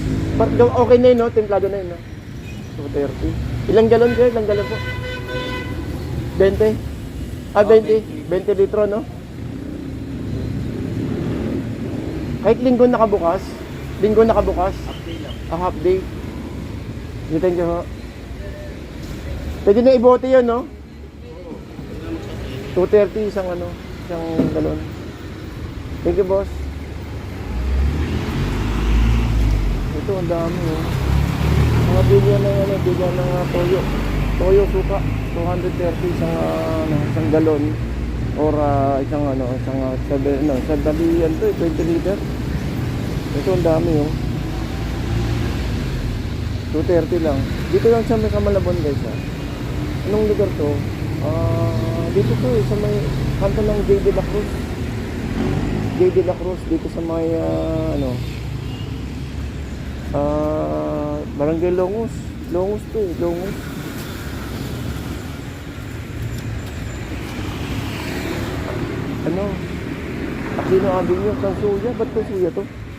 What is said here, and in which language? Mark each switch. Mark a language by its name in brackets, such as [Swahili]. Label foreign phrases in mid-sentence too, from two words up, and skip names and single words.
[Filipino] Okay na yun, no? Templado na yun, no? 230. Ilang galon kayo? Ilang galon po? 20? 20. 20 litro, no? Kahit linggo nakabukas? Linggo nakabukas? Update lang. [English] Half day. Thank you, [Filipino] ho. Pwede na ibote yun, no? 230 isang galon. [English] Thank you, [Filipino] boss. Ito, ang dami, oh. Mga bilyan ng toyo. Toyo, suka. 230 isang galon. Or isang 20 liter. Ito, ang dami, oh. 230 lang. Dito lang sa Malabon, guys, ha. Anong lugar to? Dito to, sa may kanto ng J. de la Cruz. J. de la Cruz, dito sa may Barangay Longos. Longos to, Longos. Aquino Avenue, Tansuya. Ba't Tansuya to?